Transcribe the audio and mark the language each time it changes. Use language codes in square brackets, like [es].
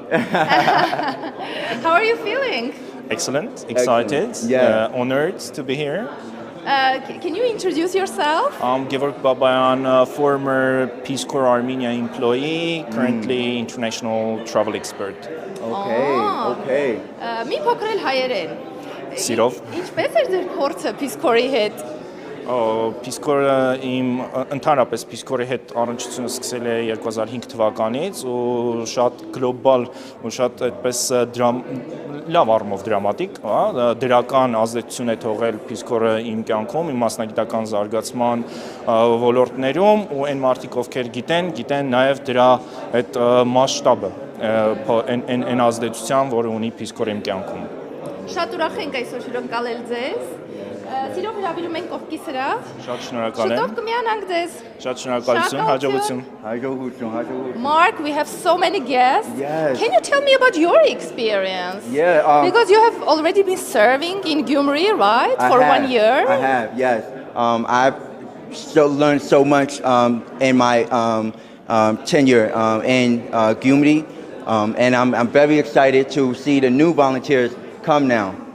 [en] How are you feeling? Excellent. Excited. Excellent. Yeah. Honored to be here. Can you introduce yourself? I'm Gevorg Babayan, a former Peace Corps Armenia employee, currently international travel expert. Okay. Okay. [hy] Մի փոքրել հայերեն։ Սիրով։ Ինչպես էր ձեր փորձը Peace Corps-ի հետ։ Peace Corps-ը իմ ընդհանրապես Peace Corps-ի հետ առնչությունը սկսել է 2005 թվականից ու շատ գլոբալ ու շատ այդպես լավ առումով դրամատիկ, դրական ազդեցություն է թողել Peace Corps-ը իմ կյանքում, իմ մասնագիտական զարգացման ոլորտներում ու այն մարդիկ, ովքեր գիտեն նաև դրա այդ մասշտաբը, այն ազդեցության, որը ունի Peace Corps-ը իմ կյանքում։ Շատ ուրախ ենք այսօր շնորհակալ ձեզ։ Սիրով հրավիրում ենք կողքի սրահ։ Շատ շնորհակալ եմ։ Շուտով կմիանանք ձեզ։ Շատ շնորհակալություն, հաջողություն։ Hajjohutsun. [en] Mark, we have so many guests. Yes. Can you tell me about your experience? Yeah. Because you have already been serving in Gyumri, right? For 1 year? I have, yes. I've still learned so much in my tenure in Gyumri, and I'm very excited to see the new volunteers come now.